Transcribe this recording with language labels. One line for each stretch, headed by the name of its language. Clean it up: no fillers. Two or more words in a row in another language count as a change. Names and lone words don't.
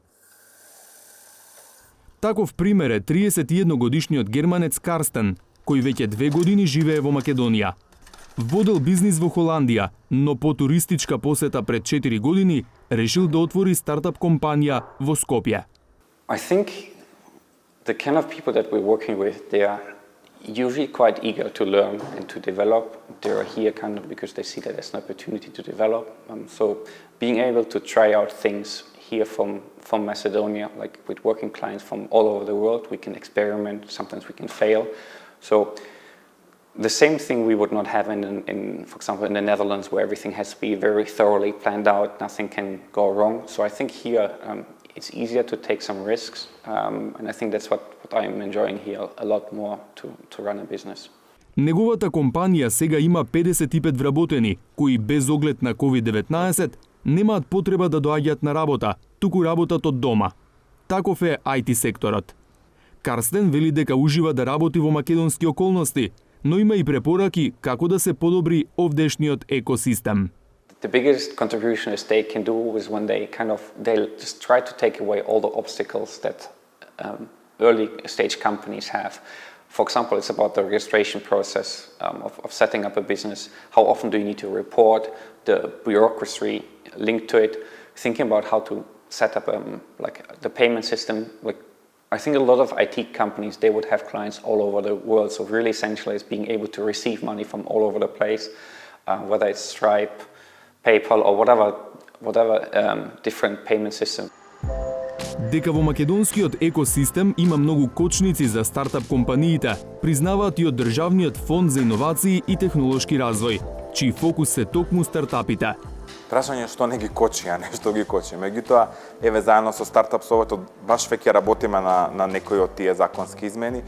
Macedonian: Таков пример е 31 годишниот германец Карстен, кој веќе 2 години живее во Македонија. Водел бизнис во Холандија, но по туристичка посета пред 4 години решил да отвори стартап компанија во Скопје.
English: I think the kind of people that we're working with, they are usually quite eager to learn and to develop. They are here kind of because they see that there's an opportunity to develop. So being able to try out things here from Macedonia, like with working clients from all over the world, we can experiment, sometimes we can fail. So the same thing we would not have in, for example, in the Netherlands, where everything has to be very thoroughly planned out, nothing can go wrong. So I think here it's easier to take some risks, and I think that's what I'm enjoying here a lot more to run a business.
Macedonian: Неговата компанија сега има 55 вработени, кои без оглед на COVID-19 немаат потреба да доаѓаат на работа, туку работат од дома. Таков е IT секторот. Карстен вели дека ужива да работи во македонски околности, но има и препораки како да се подобри овдешниот екосистем.
English: The biggest contribution is they can do is when they'll just try to take away all the obstacles that early stage companies have. For example, it's about the registration process of setting up a business. How often do you need to report, the bureaucracy linked to it, thinking about how to set up like the payment system. Like, I think a lot of IT companies, they would have clients all over the world. So really essential is being able to receive money from all over the place, whether it's Stripe, PayPal or whatever different payment system.
Macedonian: Дека во македонскиот екосистем има многу кочници за стартап компаниите, признаваат и од Државниот фонд за иновации и технолошки развој, чиј фокус се токму стартапите. Прашање што не ги кочи, а не што ги кочи. Меѓутоа, еве заедно со стартап советот баш веќе работиме на некои од тие законски измени.